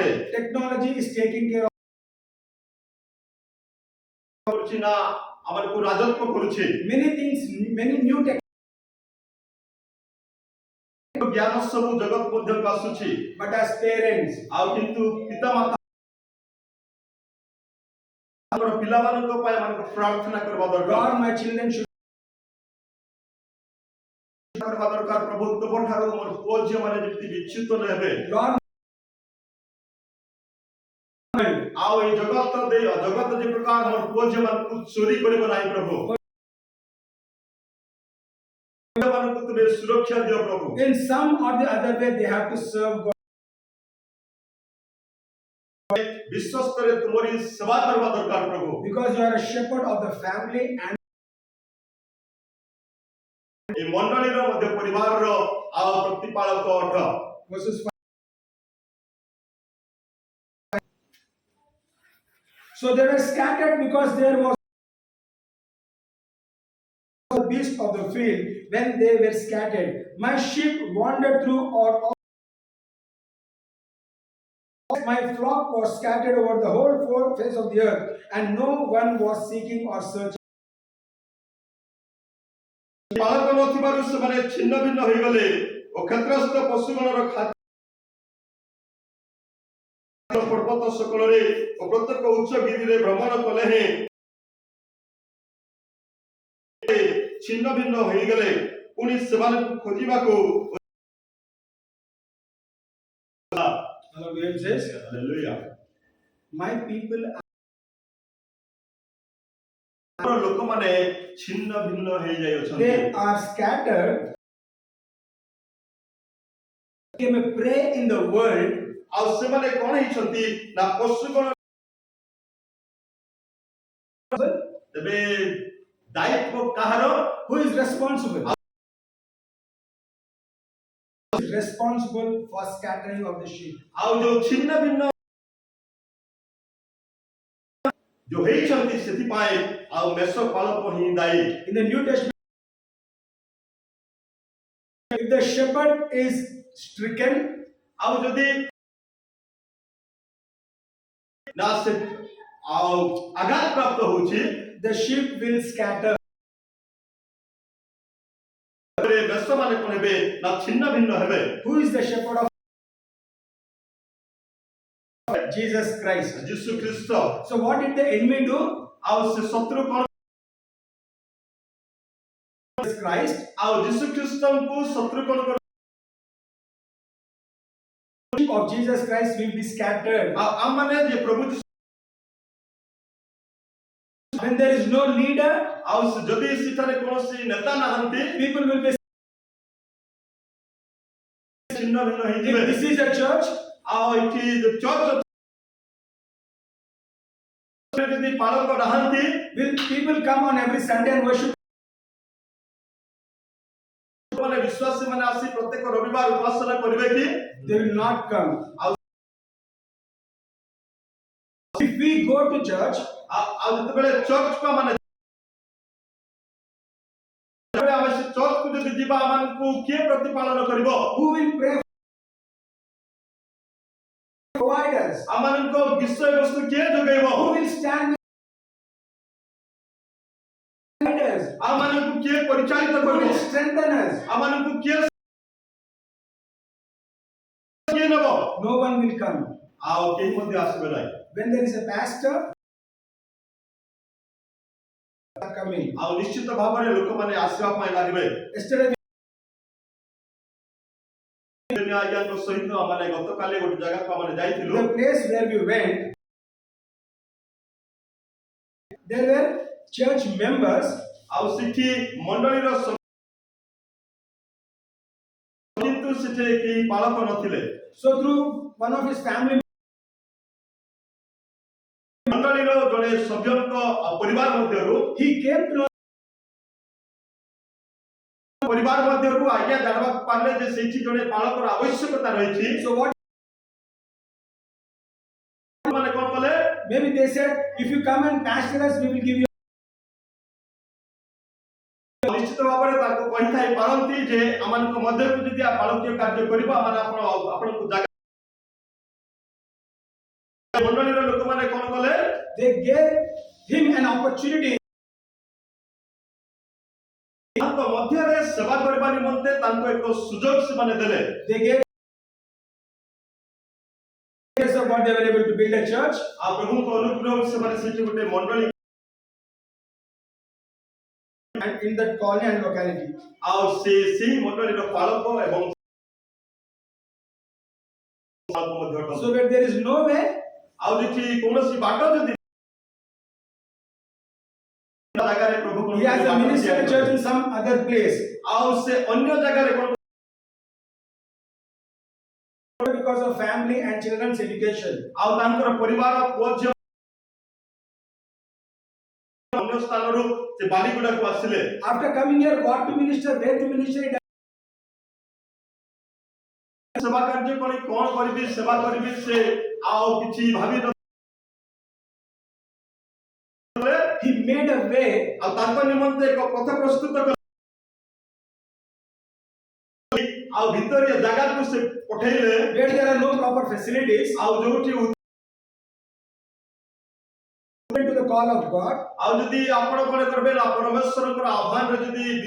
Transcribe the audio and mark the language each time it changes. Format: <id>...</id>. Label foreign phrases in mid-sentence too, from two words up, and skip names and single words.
<en>Technology is taking care of.</en> <or>କରୁଛି ନା ଆମମାନଙ୍କୁ ରାଜତ୍ୱ କରୁଛି।</or> <en>Many things, many new</en> <or>ଜ୍ଞାନ ସବୁ ଜଗତ ମଧ୍ୟକୁ ଆସୁଛି।</or> <en>but as parents,</en> <or>ଆଉ କିନ୍ତୁ ପିତାମାତା ପିଲାମାନଙ୍କ ପାଇଁ ଆମମାନଙ୍କୁ ପ୍ରାର୍ଥନା କରିବା ଦରକାର।</or> <en>God, my children should.</en> <or>କରିବା ଦରକାର ପ୍ରଭୁ ତୁମ ଠାରୁ ମୋର ପୁଅ ଝିଅ ମାନେ ଯେମିତି ବିଚ୍ୟୁତ ନ ହେବେ।</or> <en>Lord,</en> <or>ଆଉ এই ଜଗତ ଯେ ପ୍ରକାର ମୋର ପୁଅ ଝିଅ ମାନଙ୍କୁ ଚୋରି କରିବ ନାହିଁ ପ୍ରଭୁ। ମାନଙ୍କୁ ତୁମେ ସୁରକ୍ଷା ଦିଅ ପ୍ରଭୁ।</or> <en>in some or the other way, they have to serve God.</en> <or>ବିଶ୍ୱସ୍ତରେ ତୁମରି ସେବା କରିବା ଦରକାର ପ୍ରଭୁ।</or> <en>Because you are a shepherd of the family and</en> <or>এই ମଣ୍ଡଳୀର ମଧ୍ୟ ପରିବାରର ଆଉ ପ୍ରତିପାଳକ ଅଟ।</or> <en>verses 5. So they were scattered because there was the beast of the field when they were scattered. My sheep wandered through or my flock was scattered over the whole face of the earth, and no one was seeking or searching.</en> <or>ପାଳକ ନଥିବାରୁ ସେମାନେ ଛିନ୍ନ ଭିନ୍ନ ହୋଇଗଲେ ଓ କ୍ଷେତ୍ରସ୍ଥ ପଶୁଗଣର ଖାଦ୍ୟ ପର୍ବତ ସକଳରେ ଓ ପ୍ରତ୍ୟେକ ଉଚ୍ଚ ଗିରିରେ ଭ୍ରମଣ କଲେ ହେଁ ଛିନ୍ନ ଭିନ୍ନ ହୋଇଗଲେ ପୁଣି ସେମାନଙ୍କୁ ଖୋଜିବାକୁ।</or> <en>Hello, James says,</en> <or>ହାଲେଲୁୟା।</or> <en>my people</en> <or>ଲୋକମାନେ ଛିନ୍ନ ଭିନ୍ନ ହେଇଯାଇଅଛନ୍ତି।</or> <en>they are scattered. They may pray in the world.</en> <or>ଆଉ ସେମାନେ କଣ ହେଇଛନ୍ତି ନା ପଶୁଗଣ। ତେବେ ଦାୟିତ୍ୱ କାହାର?</or> <en>Who is responsible? Who is responsible for scattering of the sheep?</en> <or>ଆଉ ଯୋଉ ଛିନ୍ନ ଭିନ୍ନ ଯୋଉ ହେଇଛନ୍ତି ସେଥିପାଇଁ ଆଉ ମେଷ ପାଳକ ହିଁ ଦାୟୀ।</or> <en>In the New Testament, if the shepherd is stricken,</en> <or>ଆଉ ଯଦି ନା ସେ ଆଉ ଆଘାତ ପ୍ରାପ୍ତ ହଉଛି</or> <en>the sheep will scatter.</en> <or>ମେଷ ମାନେ କଣ ହେବେ ନା ଛିନ୍ନ ଭିନ୍ନ ହେବେ।</or> <en>Who is the shepherd of Jesus Christ?</en> <or>ଯୀଶୁ ଖ୍ରୀଷ୍ଟ।</or> <en>So what did the enemy do?</en> <or>ଆଉ ସେ ଶତ୍ରୁ କଣ?</or> <en>Jesus Christ.</en> <or>ଆଉ ଯୀଶୁ ଖ୍ରୀଷ୍ଟଙ୍କୁ ଶତ୍ରୁ କଣ କର?</or> <en>Of Jesus Christ will be scattered.</en> <or>ଆଉ ଆମମାନେ ଯେ ପ୍ରଭୁ</or> <en>When there is no leader,</en> <or>ଆଉ ଯଦି ସେଠାରେ କୌଣସି ନେତା ନାହାନ୍ତି</or> <en>people will be.</en> <or>ଛିନ୍ନ ଭିନ୍ନ ହେଇଯିବେ।</or> <en>If this is a church,</en> <or>ଆଉ ଏଠି ଚର୍ଚ୍ଚ ଯଦି ପାଳକ ନାହାନ୍ତି</or> <en>will people come on every Sunday and worship?</en> <or>ମାନେ ବିଶ୍ୱାସୀ ମାନେ ଆସି ପ୍ରତ୍ୟେକ ରବିବାର ଉପାସନା କରିବେ କି?</or> <en>They will not come. If we go to church,</en> <or>ଆଉ ଯେତେବେଳେ ଚର୍ଚ୍ଚ ମାନେ ଆମେ ସେ ଚର୍ଚ୍ଚକୁ ଯଦି ଯିବା ଆମମାନଙ୍କୁ କିଏ ପ୍ରତିପାଳନ କରିବ?</or> <en>who will pray? Provide us.</en> <or>ଆମମାନଙ୍କ ବିଷୟବସ୍ତୁ କିଏ ଯୋଗାଇବ?</or> <en>Who will stand with us?</en> <or>ଆମମାନଙ୍କୁ କିଏ ପରିଚାଳିତ</or> <en>Who</en> <or>କରିବ?</or> <en>will strengthen us?</en> <or>ଆମମାନଙ୍କୁ କିଏ ନେବ?</or> <en>No one will come.</en> <or>ଆଉ କେହି ମଧ୍ୟ ଆସିବେ ନାହିଁ।</or> <en>when there is a pastor coming.</en> <or>ଆଉ ନିଶ୍ଚିତ ଭାବରେ ଲୋକମାନେ ଆସିବା ପାଇଁ ଲାଗିବେ।</or> <en>Yesterday</en> <or>ଆଜ୍ଞାଙ୍କ ସହିତ ଆମେ ଗତକାଲି ଗୋଟେ ଜାଗାକୁ ଆମେ ଯାଇଥିଲୁ।</or> <en>the place where we went, there were church members</en> <or>ଆଉ ସେଠି ମଣ୍ଡଳୀର କିନ୍ତୁ ସେଠି କେହି ପାଳକ ନଥିଲେ।</or> <en>so through one of his family</en> <or>ମଣ୍ଡଳୀର ଜଣେ ସଭ୍ୟଙ୍କ ପରିବାର ମଧ୍ୟରୁ</or> <en>he came to know</en> <or>ପରିବାର ମଧ୍ୟରୁ ଆଜ୍ଞା ଜାଣିବାକୁ ପାରିଲେ ଯେ ସେଇଠି ଜଣେ ପାଳକର ଆବଶ୍ୟକତା ରହିଛି।</or> <en>so what</en> <or>ମାନେ କଣ କଲେ</or> <en>maybe they said if you come and pastor us we will give you</en> <or>ନିଶ୍ଚିତ ଭାବରେ ତାଙ୍କୁ କହିଥାଇ ପାରନ୍ତି ଯେ ଆମମାନଙ୍କ ମଧ୍ୟରୁ ଯଦି ପାଳକୀୟ କାର୍ଯ୍ୟ କରିବ ଆମେ ଆପଣଙ୍କୁ ଜାଗା ମଣ୍ଡଳୀର ଲୋକମାନେ କଣ କଲେ</or> <en>they gave him an opportunity</en> <or>ତାଙ୍କ ମଧ୍ୟରେ ସେବା କରିବା ନିମନ୍ତେ ତାଙ୍କୁ ଏକ ସୁଯୋଗ ସେମାନେ ଦେଲେ।</or> <en>they gave of what they were able to build a church</en> <or>ଆଉ ପ୍ରଭୁଙ୍କ ଅନୁଗ୍ରହ ସେମାନେ ସେଠି ଗୋଟେ ମଣ୍ଡଳୀ</or> <en>and in that colony and locality</en> <or>ଆଉ ସେଇ ମଣ୍ଡଳୀର ପାଳକ ଏବଂ</or> <en>so where there is no way</en> <or>ଆଉ ଯେଠି କୌଣସି ବାଟ ଯଦି ଜାଗାରେ ପ୍ରଭୁ</or> <en>he has a ministry church in some other place</en> <or>ଆଉ ସେ ଅନ୍ୟ ଜାଗାରେ କଣ</or> <en>because of family and children's education</en> <or>ଆଉ ତାଙ୍କର ପରିବାର ପୁଅ ଝିଅ ଅନ୍ୟ ସ୍ଥାନରୁ ସେ ବାଲିଗୁଡାକୁ ଆସିଲେ।</or> <en>after coming here what to minister where to minister</en> <or>ସେବା କାର୍ଯ୍ୟ କରି କଣ କରିବି ସେବା କରିବି ସେ ଆଉ କିଛି ଭାବି</or> <en>he made a way</en> <or>ଆଉ ତାଙ୍କ ନିମନ୍ତେ ଏକ ପଥ ପ୍ରସ୍ତୁତ କଲେ ଆଉ ଭିତରିଆ ଜାଗାକୁ ସେ ପଠେଇଲେ</or> <en>where there are no proper facilities</en> <or>ଆଉ ଯୋଉଠି</or> <en>to the call of God</en> <or>ଆଉ ଯଦି ଆପଣ କଣ କରିବେ ପରମେଶ୍ୱରଙ୍କର ଆହ୍ୱାନରେ ଯଦି</or>